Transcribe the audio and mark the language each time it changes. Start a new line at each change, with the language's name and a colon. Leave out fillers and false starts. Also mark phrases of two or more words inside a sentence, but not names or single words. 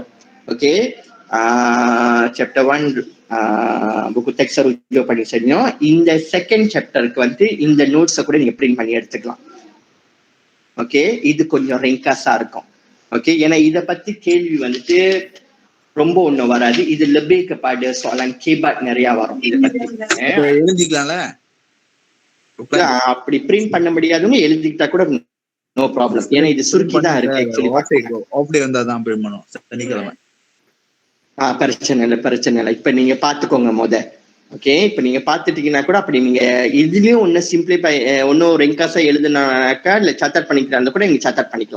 Tamil: ஓகே,
English: chapter 1 book text
Tamil: ருஜு பண்ணி செஞ்சோம். இந்த
English: second chapter
Tamil: வந்து இந்த நோட்ஸை கூட நீங்க பிரிண்ட் பண்ணி எடுத்துக்கலாம். ஓகே, இது கொஞ்சம் ரெங்காஸா இருக்கும். ஓகே, ஏன்னா இதை பத்தி கேள்வி வந்துட்டு ரொம்ப ஒண்ணும் வராது. இது
Malay: lebih kepada soalan kebat
Tamil: நிறைய வரும். இதை பத்தி எழுதிக்கலாம்ல, அப்படி பிரிண்ட் பண்ண முடியாதுன்னு எழுதிக்கிட்டா கூட
English: no problem.
Tamil: ஏன்னா இது சுருக்கி தான் இருக்கு. ஆக்சுவலி வந்தாதான் பிரிண்ட் பண்ணுவோம் சனிக்கிழமை. பிரச்சனை இல்லை. இப்ப நீங்க பாத்துக்கோங்க ஓகே, இப்ப நீங்க பாத்துட்டீங்கன்னா கூட அப்படி நீங்க இதுலயும் ஒன்னும் சிம்பிளிஃபை ஒன்னும் ரெங்காஸா எழுதுனாக்கா இல்ல சார்ட் பண்ணிக்கிறாங்க கூட நீங்க சார்ட் பண்ணிக்கலாம்.